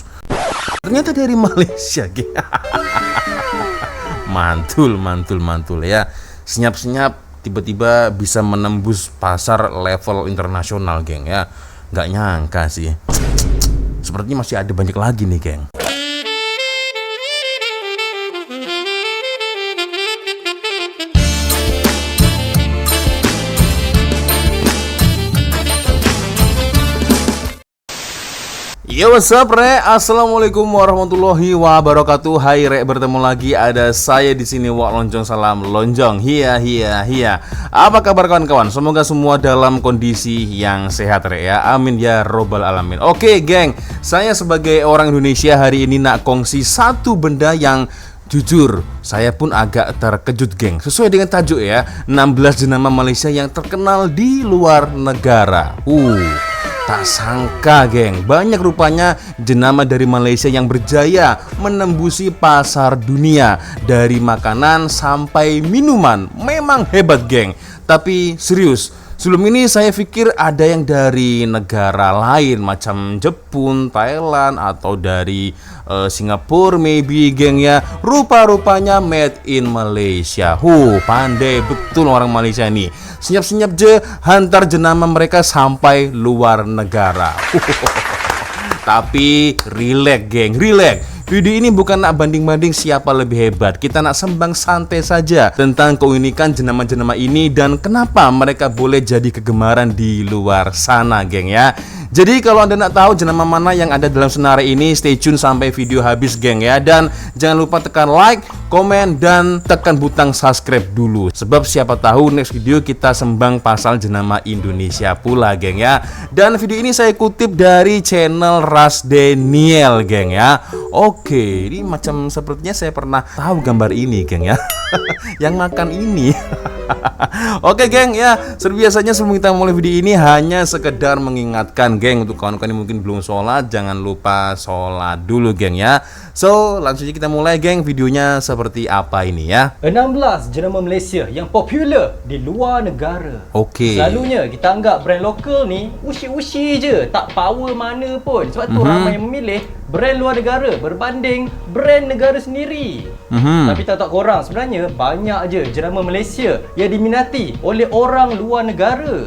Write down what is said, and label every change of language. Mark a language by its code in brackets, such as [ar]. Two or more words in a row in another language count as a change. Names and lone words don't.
[id] Ternyata dari Malaysia geng. Mantul ya. Senyap-senyap tiba-tiba bisa menembus pasar level internasional geng ya. Nggak nyangka sih. Sepertinya masih ada banyak lagi nih geng. [en] Yo what's up [ar] re, السلام عليكم ورحمة الله وبركاته. [id] Hai re, bertemu lagi ada saya di sini Wak Lonjong Salam Lonjong. Hiya. Apa kabar kawan-kawan? Semoga semua dalam kondisi yang sehat re ya. [ar] آمين يا رب العالمين. [id] Oke geng, saya sebagai orang Indonesia hari ini nak kongsi satu benda yang jujur saya pun agak terkejut geng. [ms] Sesuai dengan tajuk ya, 16 jenama Malaysia yang terkenal di luar negara. Tak sangka geng, banyak rupanya jenama dari Malaysia yang berjaya menembusi pasar dunia. Dari makanan sampai minuman, memang hebat geng. Tapi serius, sebelum ini saya pikir ada yang dari negara lain macam Jepun, Thailand, atau dari Singapura maybe geng ya. Rupa-rupanya [en] made in Malaysia. [ms] Pandai betul orang Malaysia nih. Senyap-senyap je hantar jenama mereka sampai luar negara. Tapi relax geng, relax. Video ini bukan nak banding-banding siapa lebih hebat. Kita nak sembang santai saja tentang keunikan jenama-jenama ini dan kenapa mereka boleh jadi kegemaran di luar sana geng ya. Jadi kalau Anda nak tahu jenama mana yang ada dalam senarai ini, [en] stay tune [ms] sampai video habis geng ya. Dan jangan lupa tekan like, komen, dan tekan butang subscribe dulu. Sebab siapa tahu [en] next video [ms] kita sembang pasal jenama Indonesia pula geng ya. [id] Dan video ini saya kutip dari channel Ras Daniel geng ya. Oke, ini macam sepertinya saya pernah tahu gambar ini geng ya. Yang makan ini. Oke geng ya, seperti biasanya sebelum kita mulai video ini hanya sekedar mengingatkan geng untuk kawan-kawan yang mungkin belum sholat, jangan lupa sholat dulu geng ya. So langsung aja kita mulai geng, videonya seperti apa ini ya. [ms] 16 jenama Malaysia yang popular di luar negara. Oke. Selalunya kita anggap brand lokal ni usi-usi je, tak power mana pun. Sebab tu ramai yang memilih brand luar negara berbanding brand negara sendiri. Tapi tak korang, sebenarnya banyak je jenama Malaysia yang diminati oleh orang luar negara.